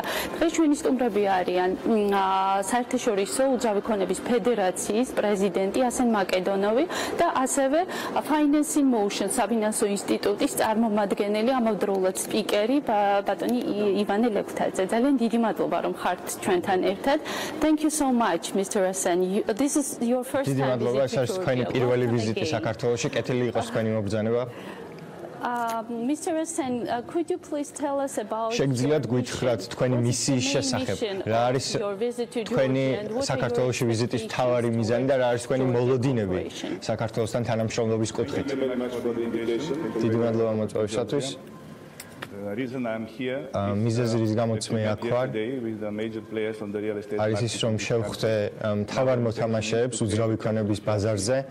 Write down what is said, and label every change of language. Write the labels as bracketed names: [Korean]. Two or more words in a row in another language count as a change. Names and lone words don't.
[Georgian] დღეს ჩვენი სტუმრები არიან საერთაშორისო უძრავი ქონების ფედერაციის პრეზიდენტი ასენ მაკედონოვი და ასევე Finance in Motion საფინანსო ინსტიტუტის წარმომადგენელი ამავდროულად სპიკერი ბატონი ივანე ლეკვთაძე. ძალიან დიდი მადლობა რომ ხართ ჩვენთან ერთად. [English] Thank you so much, Mr. Asen. This is your first time visit to [Georgian] თქვენი პირველი ვიზიტი საქართველოში. კეთილი იყოს თქვენი მობრძანება. [English] Mr. Asen, could you please tell us about [Georgian] შეგძლიათ გვითხრათ თქვენი მისიის შესახებ. რა არის თქვენი საქართველოში ვიზიტის მთავარი მიზანი და რა არის თქვენი მოლოდინები საქართველოსთან თანამშრომლობის კუთხით? დიდი მადლობა მოწვევისათვის. მიზეზი რის გამოც მე აქ ვარ არის ის რომ შევხვდე მთავარ მოთამაშეებს უძრავი ქონების ბაზარზე